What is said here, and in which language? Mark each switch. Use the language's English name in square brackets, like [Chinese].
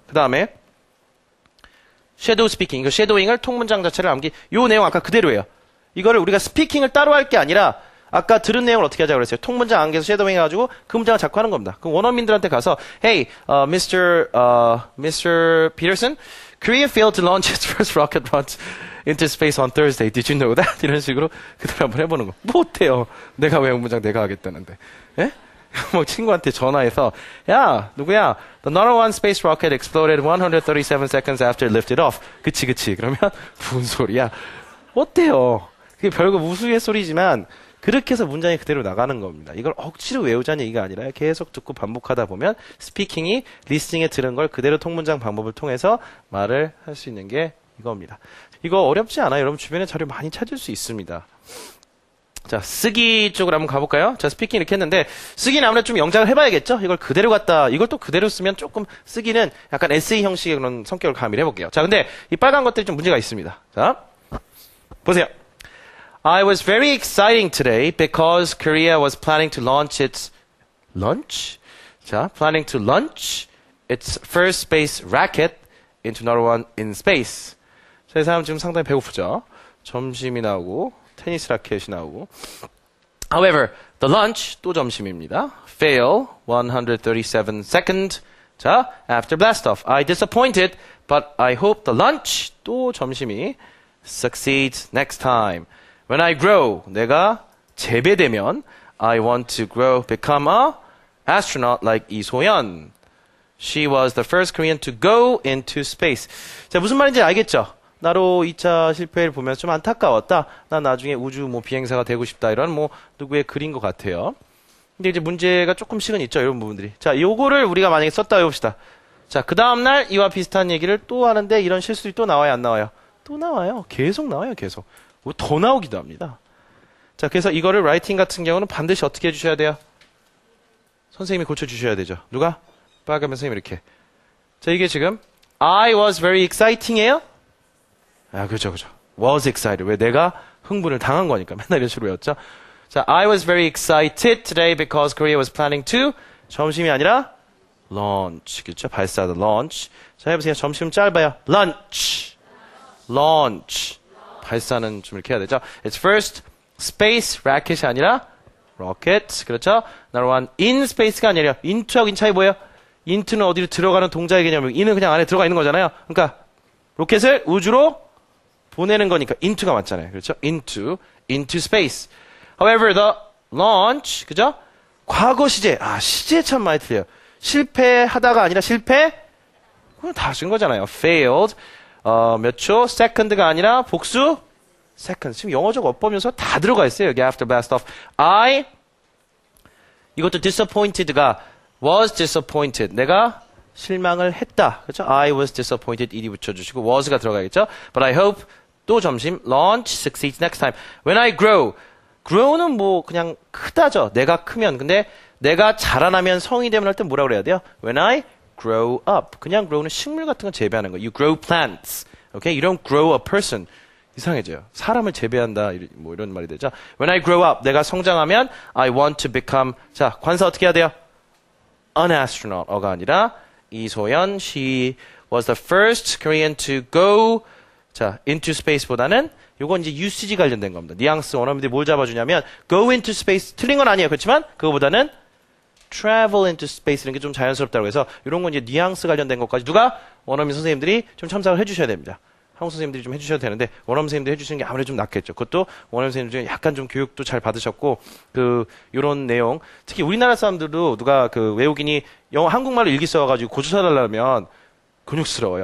[Korean] 그 다음에 섀도우 스피킹. 이거 섀도잉을 통문장 자체를 암기. 요 내용 아까 그대로예요. 이거를 우리가 스피킹을 따로 할 게 아니라 아까 들은 내용을 어떻게 하자고 그랬어요? 통문장 암기해서 섀도잉 해가지고 그 문장을 자꾸 하는 겁니다. 그럼 원어민들한테 가서 [English] Hey, Mr. Peterson, Korea failed to launch its first rocket launch into space on Thursday. Did you know that? [Korean] 이런 식으로 그대로 한번 해보는 거. 못해요. 내가 외국 문장 내가 하겠다는데. 예? 뭐 친구한테 전화해서 야 누구야 [English] The number one space rocket exploded 137 seconds after it lifted off. [Korean] 그치 그러면 무슨 소리야 어때요? 그게 별거 무수의 소리지만 그렇게 해서 문장이 그대로 나가는 겁니다. 이걸 억지로 외우자는 얘기가 아니라 계속 듣고 반복하다 보면 스피킹이 리스닝에 들은 걸 그대로 통문장 방법을 통해서 말을 할 수 있는 게 이겁니다. 이거 어렵지 않아요. 여러분 주변에 자료 많이 찾을 수 있습니다. 자, 쓰기 쪽으로 한번 가볼까요? 자, 스피킹 이렇게 했는데, 쓰기는 아무래도 좀 영작을 해봐야겠죠? 이걸 그대로 갖다, 이걸 또 그대로 쓰면 조금 쓰기는 약간 에세이 형식의 그런 성격을 가미를 해볼게요. 자, 근데 이 빨간 것들이 좀 문제가 있습니다. 자, 보세요. [English] I was very exciting today because Korea was planning to launch its launch? 자, planning to launch its first space racket into number one in space. [Korean] 자, 이 사람 지금 상당히 배고프죠? 점심이 나오고, 테니스 라켓이 나오고. [English] However, the lunch [Korean] 또 점심입니다. [English] Fail 137 second. 자, after blast off. I disappointed, but I hope the lunch [Korean] 또 점심이 [English] succeeds next time. When I grow, [Korean] 내가 재배되면 [English] I want to grow, become a astronaut like 이소연. She was the first Korean to go into space. [Korean] 자, 무슨 말인지 알겠죠? 나로 2차 실패를 보면서 좀 안타까웠다. 난 나중에 우주 비행사가 되고 싶다. 이런 누구의 글인 것 같아요. 근데 이제 문제가 조금씩은 있죠. 이런 부분들이. 자, 요거를 우리가 만약에 썼다 해봅시다. 자, 그 다음날 이와 비슷한 얘기를 또 하는데 이런 실수들이 또 나와요, 안 나와요? 또 나와요. 계속 나와요, 계속. 더 나오기도 합니다. 자, 그래서 이거를 라이팅 같은 경우는 반드시 어떻게 해주셔야 돼요? 선생님이 고쳐주셔야 되죠. 누가? 빨간 선생님 이렇게. 자, 이게 지금 [English] I was very exciting이에요? [Korean] 아, 그죠. [English] was excited. [Korean] 왜 내가 흥분을 당한 거니까. 맨날 이런 식으로 외웠죠. [English] 자, I was very excited today because Korea was planning to [Korean] 점심이 아니라 [English] launch. [Korean] 그렇죠? 발사하다 launch. 자, 해보세요. 점심 짧아요. [English] lunch. launch. [Korean] 발사는 좀 이렇게 해야 되죠. [English] It's first space racket이 [Korean] 아니라 [English] rocket. [Korean] 그렇죠? [English] Number one in space가 [Korean] 아니라 [English] into하고 in [Korean] 차이 뭐예요? into는 어디로 들어가는 동작의 개념이고 in은 그냥 안에 들어가 있는 거잖아요. 그러니까 로켓을 우주로 보내는 거니까 into가 맞잖아요. 그렇죠? [English] into space. However, the launch, [Korean] 그죠? 과거 시제. 아, 시제 참 많이 틀려요. 실패하다가 아니라 실패? 그건 다 쓴 거잖아요. failed. 몇 초? second가 아니라 복수? second. 지금 영어적 어법면서 다 들어가 있어요. [English] 여기 after blast off. 이것도 disappointed가 was disappointed. [Korean] 내가 실망을 했다. 그렇죠? [English] I was disappointed. [Korean] ed 붙여주시고 was가 들어가겠죠? [English] But I hope [Korean] 또 점심 [English] launch succeeds next time. When I grow. [Korean] grow는 그냥 크다죠. 내가 크면. 근데 내가 자라나면 성이 되면 할 때 뭐라고 그래야 돼요? [English] When I grow up. [Korean] 그냥 grow는 식물 같은 거 재배하는 거. [English] You grow plants. Okay? You don't grow a person. [Korean] 이상해져요. 사람을 재배한다. 뭐 이런 말이 되죠. [English] When I grow up, [Korean] 내가 성장하면 [English] I want to become. [Korean] 자, 관사 어떻게 해야 돼요? [English] An astronaut가 [Korean] 아니라 [English] 이소연, she was the first Korean to go 자, into space [Korean] 보다는 요건 이제 [English] usage [Korean] 관련된 겁니다. 뉘앙스 원어민들이 뭘 잡아주냐면 go into space 틀린 건 아니에요. 그렇지만 그거보다는 travel into space 이런 게 좀 자연스럽다고 해서 이런 건 이제 뉘앙스 관련된 것까지 누가 원어민 선생님들이 좀 첨삭을 해주셔야 됩니다. 한국 선생님들이 좀 해주셔야 되는데 원어민 선생님들이 해주시는 게 아무래도 좀 낫겠죠. 그것도 원어민 선생님들 중에 약간 좀 교육도 잘 받으셨고 요런 내용 특히 우리나라 사람들도 누가 외국인이 한국말로 일기 써가지고 고쳐 써달라면 근육스러워요.